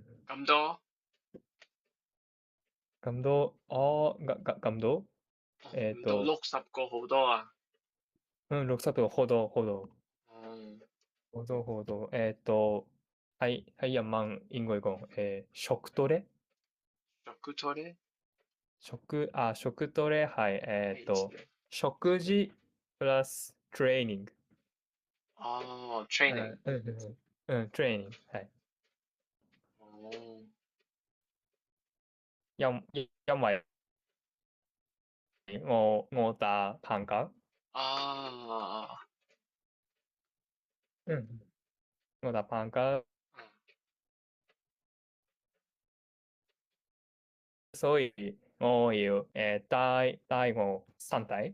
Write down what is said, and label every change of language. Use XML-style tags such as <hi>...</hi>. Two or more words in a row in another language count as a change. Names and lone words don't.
<yue>咁多？咁多咁多。唔到60個好多啊。 60個好多好多哦，好多好多。喺日文應該講食トレ。</yue> <ja>食トレ。</ja> <yue>食トレ係 H で。</yue> <ja>食事プラストレーニング。</ja> <en>training。</en> <ja>トレーニング。</ja> <yue>係。哦。因為我打棒球。啊。我打棒球，所以我要帶我身體。</yue>